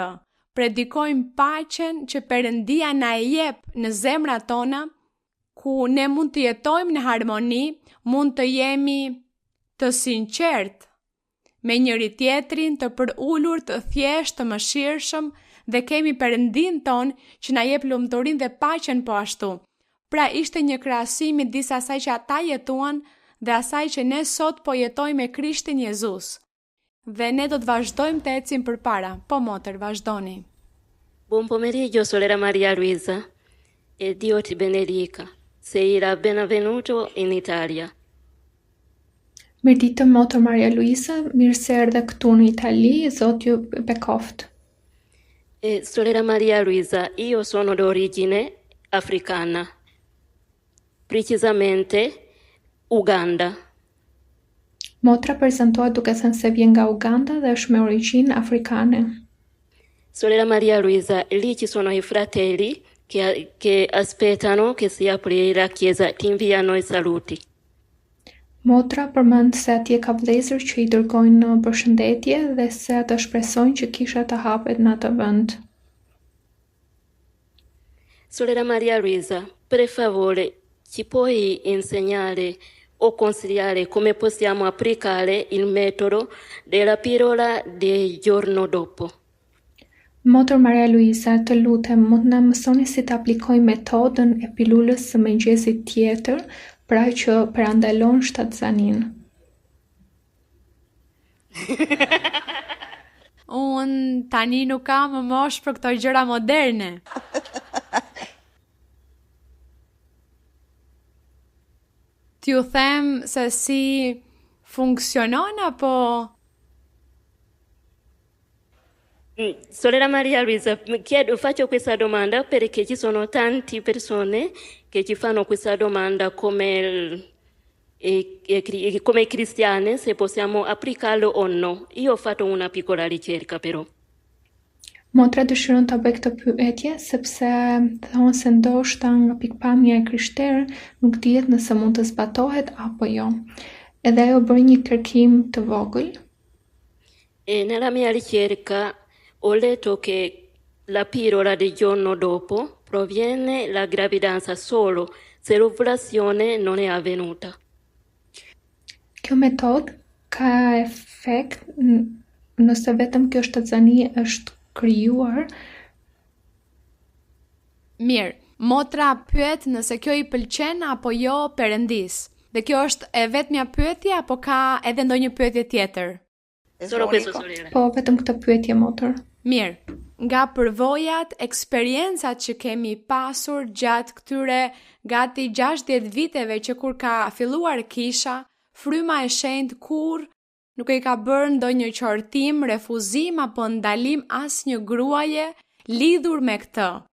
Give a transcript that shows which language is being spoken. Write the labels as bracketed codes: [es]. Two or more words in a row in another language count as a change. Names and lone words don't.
[sq] Predikojmë paqen që Perëndia na e jep në zemrat tona, ku ne mund të jetojmë në harmoni, mund të jemi të sinqert me njëri tjetrin, të përulur, të thjesht, të mëshirshëm dhe kemi Perëndin ton që na jep lumturinë dhe paqen po ashtu. Pra ishte një krahasim midis asaj që ata jetuan dhe asaj që ne sot po jetojmë me Krishtin Jezus. Dhe ne do të vazhdojmë të ecim përpara. Po motër, vazhdoni. [it] Buon pomeriggio, sorella Maria Luisa, e Dio ti benedica. Sei la benvenuto in Italia. [sq] Mirëditë motër Maria Luisa, mirë se erdhe këtu në Itali, Zoti ju bekoft. [it] Sorella Maria Luisa, io sono d'origine africana, precisamente Uganda. [sq] Motra prezantohet duke thënë se vjen nga Uganda dhe është me origjinë afrikane. [it] Sorella Maria Luisa, lì ci sono i fratelli che aspettano che si apri la chiesa, ti inviano i saluti. [sq] Motra përmend se atje ka vëllezër që i dërgojnë përshëndetje dhe se ata shpresojnë që kisha të hapet në atë vend. [it] Sorella Maria Luisa, per favore, ci puoi insegnare o consigliare come possiamo applicare il metodo della pillola del giorno dopo? [sq] Motër Maria Luisa, të lutem, mund na mësoni si të aplikojmë metodën e pilulës së mëngjesit tjetër, pra që parandalon shtatzanin. Unë tani nuk kam më mosh për këto gjëra moderne. T'ju them se si funksionon apo... [it] Sorella Maria Luisa, faccio questa domanda perché ci sono tante persone che ci fanno questa domanda come cristiane, se possiamo applicarlo o no. Io ho fatto una piccola ricerca però. [sq] Motra dëshiron ta bëj këtë pyetje sepse thonë se ndoshta nga pikpamja e krishterë nuk dihet nëse mund të zbatohet apo jo. Edhe ajo bëri një kërkim të vogël. [it] E nella mia ricerca ho letto che la pillola del giorno dopo proviene la gravidanza solo se l'ovulazione non è avvenuta. [sq] Kjo metodë ka efekt nëse vetëm kjo shtatzani është krijuar. Mirë, motra pyet nëse kjo i pëlqen apo jo Perëndis. Dhe kjo është e vetmja pyetje apo ka edhe ndonjë pyetje tjetër? [it] Solo questo, sorella. [sq] Po, vetëm këtë pyetje, motër. Mirë, nga përvojat, eksperiencat që kemi pasur gjatë këtyre gati 60 viteve që kur ka filluar kisha, fryma e shenjtë kur nuk e ka bërë ndonjë qortim, refuzim apo ndalim asnjë gruaje lidhur me këtë.